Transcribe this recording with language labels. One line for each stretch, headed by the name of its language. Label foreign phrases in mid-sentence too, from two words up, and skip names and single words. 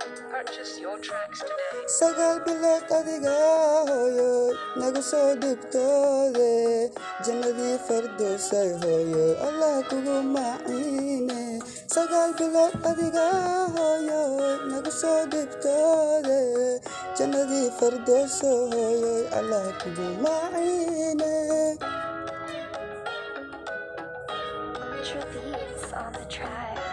English: Purchase your tracks today.
Somali: Sagaal bilood adiga hooyo nagu soo dhibtoode, jannadii fardoosay hooyo, Allah kugu maciine. Sagaal bilood adiga hooyo nagu soo dhibtoode, jannadii fardooso hooyo, Allah kugu maciine.
English: Ultra beats on the track.